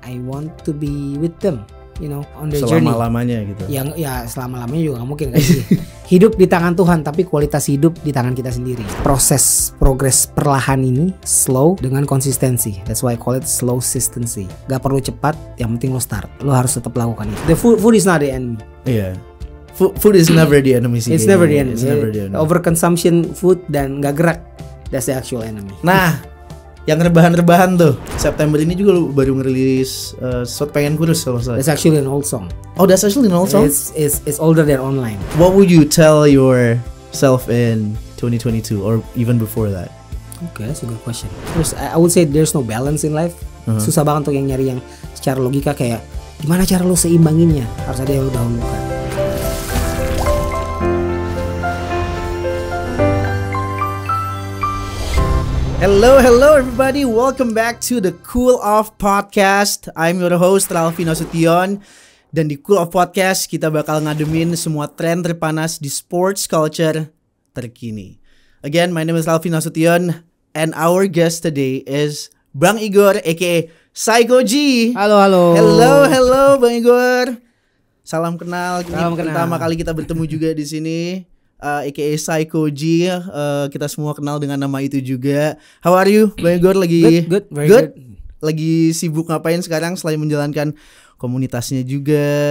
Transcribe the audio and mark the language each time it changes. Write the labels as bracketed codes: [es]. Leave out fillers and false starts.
[en] I want to be with them, you know, on the journey. [id] Selama-lamanya gitu. Yang ya selama-lamanya juga gak mungkin kan sih. Hidup di tangan Tuhan, tapi kualitas hidup di tangan kita sendiri. Progres perlahan ini slow dengan konsistensi. [en] That's why I call it slow consistency. [id] Gak perlu cepat, yang penting lo start. Lo harus tetap lakukan itu. [en] The food is not the enemy. Iya. Food is never the enemy sih. It's never the enemy. Overconsumption food [id] dan gak gerak, [en] that's the actual enemy. [id] Nah, yang rebahan-rebahan tuh September ini juga lu baru ngerilis Shot Pengen Kurus kalau salah. [en] That's actually an old song. Oh, that's actually an old song? It's older than online. What would you tell yourself in 2022 or even before that? Okay, that's a good question. Terus I would say there's no balance in life. [id] Susah banget untuk yang nyari yang secara logika kayak gimana cara lu seimbanginnya. Harus ada yang lu dahulukan. [en] Hello everybody, welcome back to the Cool Off Podcast. I'm your host [id] Ralfi Nasution. Dan di Cool Off Podcast kita bakal ngademin semua tren terpanas di sports culture terkini. [en] Again, my name is Ralfi Nasution and our guest today is Bang Igor aka Psycho G. [id] Halo. [en] Hello [id] Bang Igor. Salam kenal. Pertama kali kita bertemu juga di sini. aka Psycho G, kita semua kenal dengan nama itu juga. [en] How are you, Bang Igor? [id] Lagi [en] good, very good. [id] Lagi sibuk ngapain sekarang selain menjalankan komunitasnya juga?